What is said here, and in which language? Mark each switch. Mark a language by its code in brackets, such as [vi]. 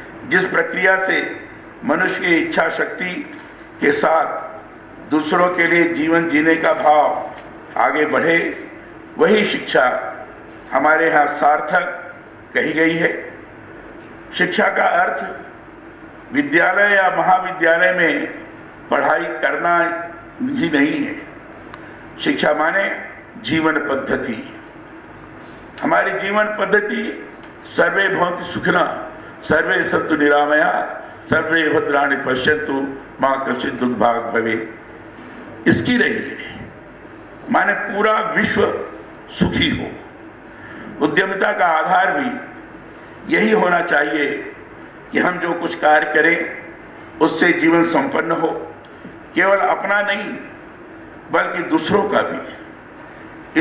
[hi] जिस प्रक्रिया से मनुष्य की इच्छा शक्ति के साथ दूसरों के लिए जीवन जीने का भाव आगे बढ़े, वही शिक्षा हमारे यहाँ सार्थक कही गई है। शिक्षा का अर्थ विद्यालय या महाविद्यालय में पढ़ाई करना ही नहीं है। शिक्षा माने जीवन पद्धति। हमारी जीवन पद्धति [sa] सर्वे भवन्तु सुखिनः, सर्वे सन्तु निरामयाः, सर्वे भद्राणि पश्यन्तु मा कश्चित् दुर्भाग् भवेत्। [hi] इसकी रही है, माने पूरा विश्व सुखी हो। उद्यमिता का आधार भी यही होना चाहिए कि हम जो कुछ कार्य करें उससे जीवन संपन्न हो, केवल अपना नहीं बल्कि दूसरों का भी।